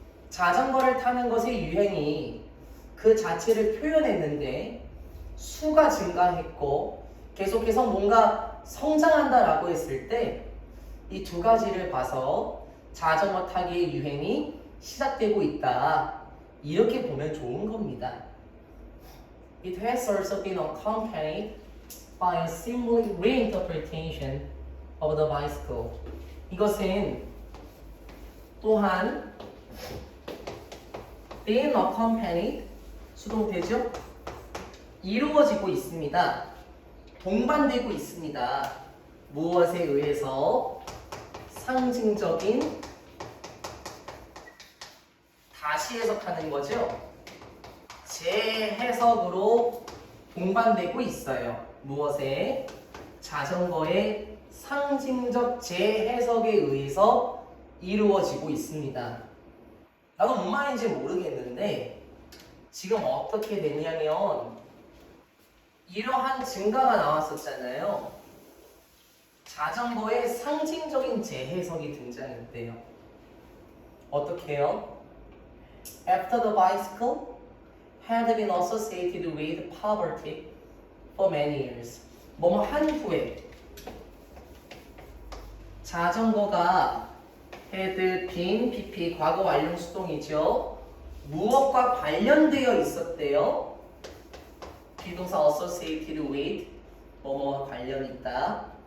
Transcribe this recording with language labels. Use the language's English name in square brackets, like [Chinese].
[Korean] 자전거를 타는 것의 유행이 그 자체를 표현했는데 수가 증가했고 계속해서 뭔가 성장한다라고 했을 때 이 두 가지를 봐서 자전거 타기의 유행이 시작되고 있다. 이렇게 보면 좋은 겁니다. [English] It has also been accompanied by a similar reinterpretation of the bicycle. [Korean] 이것은 또한 [English] being accompanied [Korean] 수동태죠. 이루어지고 있습니다. 동반되고 있습니다. 무엇에 의해서? 상징적인 다시 해석하는 거죠. 재해석으로 동반되고 있어요. 무엇에? 자전거의 상징적 재해석에 의해서 이루어지고 있습니다. 나도 뭔 말인지 모르겠는데 지금 어떻게 됐냐면 이러한 증가가 나왔었잖아요. 자전거의 상징적인 재해석이 등장했대요. 어떻게 해요? [English] After the bicycle had been associated with poverty for many years. [Korean] 뭐뭐 한 후에 자전거가 [English] had been PP [Korean] 과거 완료 수동이죠. 무엇과 관련되어 있었대요? 비동사 [English] associated with [Korean] 뭐뭐와 관련이 있다.